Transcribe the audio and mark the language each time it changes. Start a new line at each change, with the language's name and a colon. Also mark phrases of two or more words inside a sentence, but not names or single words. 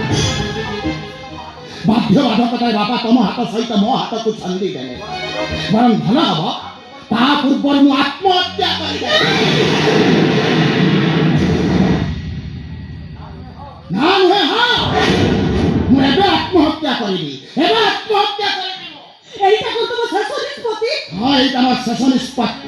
Odia: ବାଧ୍ୟବାଧକତାରେ ବାପା ତମ ହାତ ସହିତ ମୋ ହାତକୁ ଛନ୍ଦି ଦେଲେ। ବରଂ ଭଲ ହବ ତା ପୂର୍ବରୁ ମୁଁ ଆତ୍ମହତ୍ୟା କରିଦେବି। ନା ନୁହେଁ, ହଁ, ମୁଁ ଏବେ ଆତ୍ମହତ୍ୟା କରିବି, ଏବେ ଆତ୍ମହତ୍ୟା କରିବି। ଏଇଟା କେତେ ତମ ଶେଷ ନିଷ୍ପତ୍ତି? ହଁ, ଏଇଟା ମୋର ଶେଷ ନିଷ୍ପତ୍ତି।